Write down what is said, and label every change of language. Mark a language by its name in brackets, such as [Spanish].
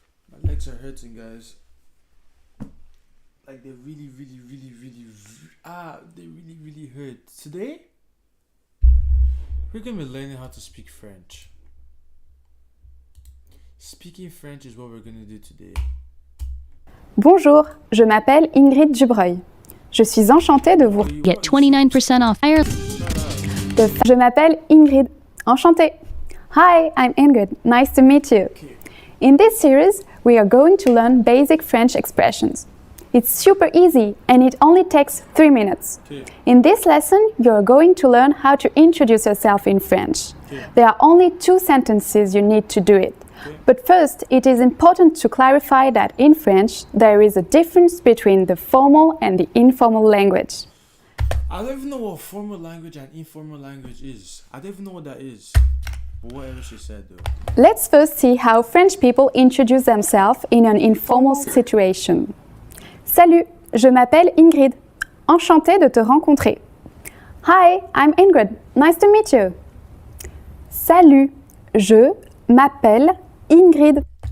[English] My legs are hurting, guys. Like they really hurt. Today, we're gonna be learning how to speak French. Speaking French is what we're gonna do today. [French] Bonjour, je m'appelle Ingrid Dubreuil. Je suis enchantée de vous... [English] Get 29% off Ireland. [French] Je m'appelle Ingrid. Enchantée. [English] Hi, I'm Ingrid. Nice to meet you. In this series, we are going to learn basic French expressions. It's super easy and it only takes 3 minutes. In this lesson, you are going to learn how to introduce yourself in French. There are only 2 sentences you need to do it. But first, it is important to clarify that in French, there is a difference between the formal and the informal language. I don't even know what formal language and informal language is. I don't even know what that is. But whatever she said though. Let's first see how French people introduce themselves in an informal situation. [French] Salut, je m'appelle Ingrid. Enchantée de te rencontrer. [English] Hi, I'm Ingrid. Nice to meet you. [French] Salut, je m'appelle Ingrid.